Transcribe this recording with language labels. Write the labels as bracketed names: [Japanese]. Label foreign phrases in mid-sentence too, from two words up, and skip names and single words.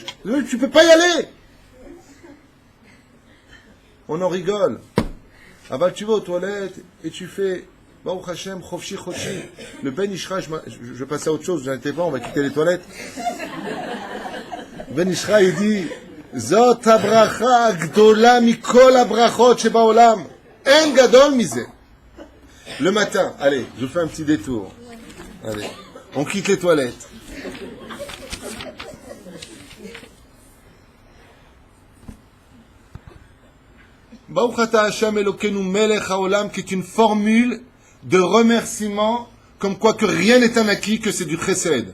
[French] Tu peux pas y aller. On en rigole. Ah bah tu vas aux toilettes et tu fais [Hebrew] ברוך השם, חופשי. [French] Le Ben Ishra, je passe à autre chose, j'en étais pas, on va quitter les toilettes. Ben Ishra, il dit [Hebrew] זאת הברכה גדולה מכל הברכות שבעולם. אין גדול מזה. [French] Le matin, allez, je fais un petit détour. Allez, on quitte les toilettes. [Hebrew] ברוך אתה השם אלוקינו מלך העולם, [French] qui est une formule de remerciement, comme quoi que rien n'est un acquis, que c'est du chesed.